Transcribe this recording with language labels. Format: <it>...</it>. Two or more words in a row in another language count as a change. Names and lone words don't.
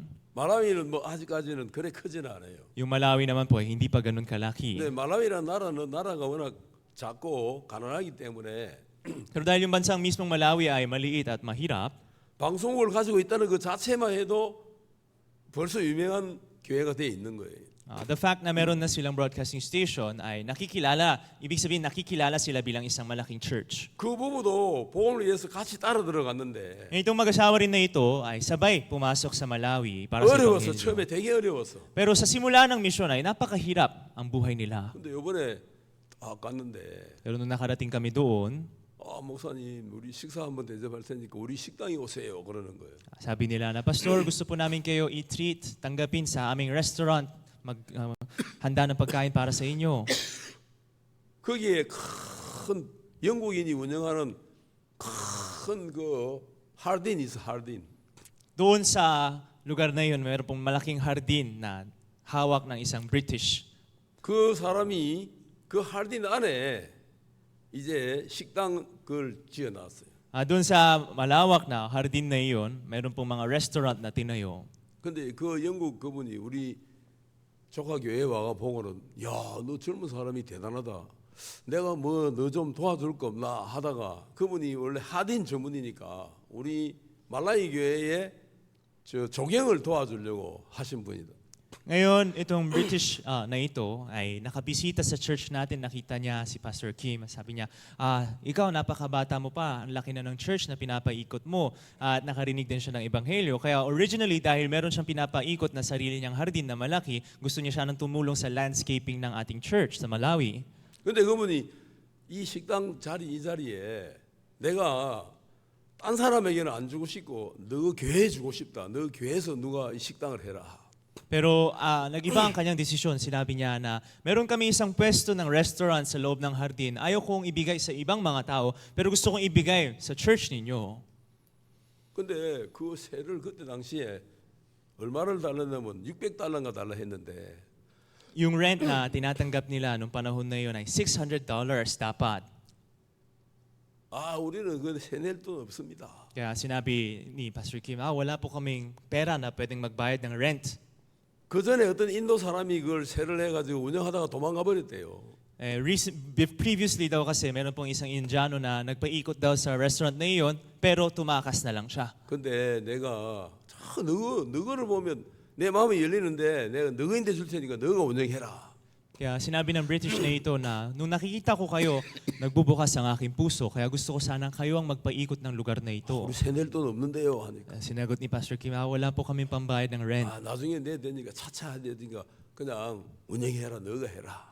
<ko>말라위는 뭐 아직까지는 그래 크지는 않아요.</ko> <tl>Yung Malawi naman po ay hindi pa ganun kalaki.</tl> <ko>근데 말라위라는 나라는 나라가 워낙 작고 가난하기 때문에</ko> <tl>Pero dahil yung bansang mismong Malawi ay maliit at mahirap,</tl> <ko>방송국을 가지고 있다는 그 자체만 해도 벌써 유명한 교회가 돼 있는 거예요.</ko> <en>the fact</en> <tl>na meron na silang</tl> <en>broadcasting station</en> <tl>ay nakikilala, ibig sabihin nakikilala sila bilang isang malaking church.</tl> <ko>그 부부도 복음을 위해서 같이 따라 들어갔는데</ko> <tl>Itong mag-asawa rin na ito ay sabay pumasok sa Malawi para sa</tl> <ko>어려웠어.</ko> <tl>Ebanghelyo.</tl> <ko>처음에 되게 어려웠어.</ko> <tl>Pero sa simula ng misyon ay napakahirap ang buhay nila.</tl> <ko>근데 이번에 갔는데</ko> <tl>Pero nung nakarating kami doon,</tl> <ko>목사님 우리 식사 한번 대접할 테니까 우리 식당에 오세요 그러는 거예요.</ko> <tl>sabi nila na, Pastor, gusto po namin kayo i-treat, tanggapin sa aming restaurant, handa ng pagkain para sa inyo.</tl> <ko>거기에 큰 영국인이 운영하는 큰 그 하딘이 있어 하딘.</ko> <tl>Doon sa lugar na yun, mayroon pong malaking hardin na hawak ng isang British.</tl> <ko>그 사람이 그 하딘 안에 이제 식당을 지어놨어요.</ko> <tl>Doon sa malawak na hardin na iyon, mayroon pong mga restaurant na tinayo.</tl> <ko>근데 그 영국 그분이 우리 조카 교회에 와가 보고는 야, 너 젊은 사람이 대단하다. 내가 뭐 너 좀 도와줄 거 없나 하다가 그분이 원래 하딘 전문이니까 우리 말라위 교회에 저 조경을 도와주려고 하신 분이다.</ko> <tl>Ngayon, itong British na ito ay nakabisita sa church natin. Nakita niya si Pastor Kim. Sabi niya, ikaw napakabata mo pa. Ang laki na ng church na pinapaikot mo. At nakarinig din siya ng Ebanghelyo. Kaya originally, dahil meron siyang pinapaikot na sarili niyang hardin na malaki, gusto niya siya nang tumulong sa landscaping ng ating church sa Malawi.</tl> <ko>근데 그분이 이 식당 이 자리에 내가 딴 사람에게는 안 주고 싶고 너 교회에 주고 싶다. 너 교회에서 누가 이 식당을 해라.</ko> <tl>Pero nag-iba ang kanyang desisyon. Sinabi niya na meron kami isang pwesto ng restaurant sa loob ng hardin. Ayaw kong ibigay sa ibang mga tao, pero gusto kong ibigay sa church ninyo.</tl> <ko>근데 그 세를 그때 당시에 얼마를 달랐냐면 600달러인가 달라 했는데</ko> <tl>Yung rent na tinatanggap nila nung panahon na yun ay $600 dapat.</tl> <ko>우리는 그 세낼 돈 없습니다.</ko> <tl>Kaya sinabi ni Pastor Kim, wala po kaming pera na pwedeng magbayad ng rent.</tl> <ko>그 전에 어떤 인도 사람이 그걸 세를 해가지고 운영하다가 도망가 버렸대요.</ko> <tl>Previously daw kasi meron pong isang Indiano na nagpaikot daw sa restaurant na iyon pero tumakas na lang siya.</tl> <ko>근데 내가 저 너거를 보면 내 마음이 열리는데 내가 너거인데 줄 테니까 너가 운영해라.</ko> <tl>Kaya sinabi ng British na ito na nung nakikita ko kayo, nagbubukas ang aking puso. Kaya gusto ko sanang kayo ang magpaikot ng lugar na ito.</tl> <ko>우리 세낼 돈 없는데요 하니까.</ko> <tl>Sinagot ni Pastor Kim, wala po kaming pambayad ng rent.</tl> <ko>나중에 내 되니까 차차 되니까 그냥 운영해라 너가 해라.</ko>